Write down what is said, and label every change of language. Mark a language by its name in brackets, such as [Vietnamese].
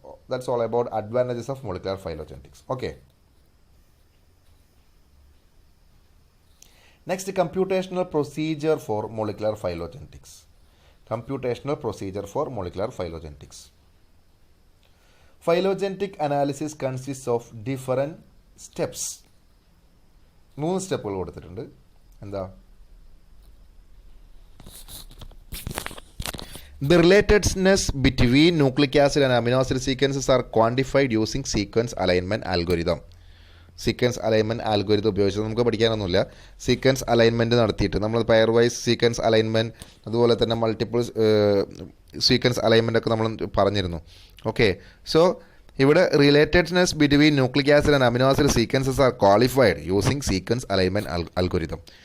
[English] That's all about advantages of molecular phylogenetics. Okay, next computational procedure for molecular phylogenetics. Computational procedure for molecular phylogenetics. Phylogenetic analysis consists of different steps. [Malayalam] 3 സ്റ്റെപ്പുകൾ കൊടുത്തിട്ടുണ്ട്. എന്താ? [English] The relatedness between nucleic acid and amino acid sequences are quantified using sequence alignment algorithm. [Malayalam] Sequence alignment algorithm ഉപയോഗിച്ച് നമുക്ക് പഠിക്കാനൊന്നുമില്ല. Sequence alignment നടത്തിയിട്ട് നമ്മൾ pair vice sequence alignment, അതുപോലെ തന്നെ multiple sequence alignment ഒക്കെ നമ്മൾ പറഞ്ഞിരുന്നു. [English] Okay, so ഇവിടെ relatedness between nucleic acid and amino acid sequences are qualified using sequence alignment algorithm.